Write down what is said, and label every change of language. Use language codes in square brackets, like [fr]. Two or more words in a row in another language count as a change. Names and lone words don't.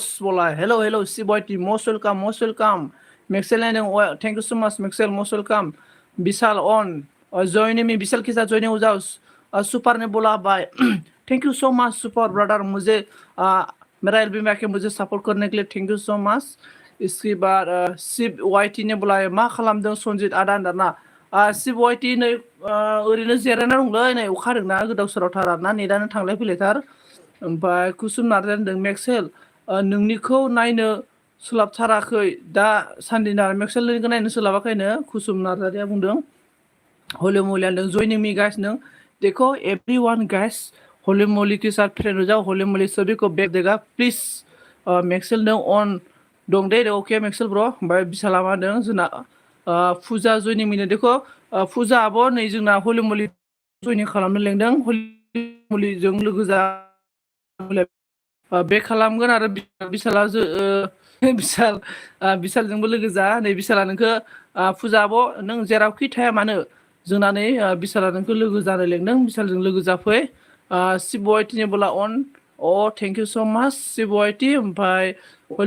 [hi] बोला [en] hello hello [hi] शिप वाईटी [en] most welcome [hi] मैक्सेल ने [en] thank you so much [hi] मैक्सेल [en] most welcome [hi] विशाल [en] on joining me [hi] विशाल के साथ जॉइनिंग हो जाओ सुपर ने बोला बाय [en] thank you so much super brother [hi] मुझे मेरा एल्बम में आके मुझे सपोर्ट करने के लिए [en] thank you so much [hi] इसके बाद शिप वाईटी ने बोला [brx] मा खालामदों [hi] सनजित [brx] आदा होनदाना शिप वाईटी नै ओरैनो जिरायना दंलै नै अखा हादोंना गोदाव सोरावथार आरोना नेटानो थांलाय फैलायथार ओमफ्राय कुसुम नार्जारी होनदों मेक्सेल नोंनिखौ नायनो सोलाबथाराखै दा सानदिना मेक्सेल नोंनिखौ नायनो सोलाबाखैनो कुसुम नार्जारिया बुंदों होली मोली होनदों [en] joining me guys [brx] नों देखो [en] everyone guys [brx] होली मोली [hi] के साथ फ्रेंड हो जाओ [brx] होली मोली [hi] सभी को बैक देगा प्लीज [brx] मेक्सेल नों ऑन दं दे ओके मेक्सेल ब्रो ओमफ्राय बिशाला मा होनदों जोंना फुजा जॉइनिं मिनो देखो फुजा आब' नै जोंना होली मोली जॉइनिं खालामनो लेंदों होली मोलीजों लोगो जा बे खालामगोन आरो बिशाला बिशालजोंबो लोगो जा नै बिशाला नोंखौ फुजा आब' नों जेरावखि थाया मानो जोंना नै बिशाला नोंखौ लोगो जानो लेंदों बिशालजों लोगो जाफै शिब वाईटिनि बोला अन [en] thank you so much [brx] शिब वाईटि ओमफ्राय हलि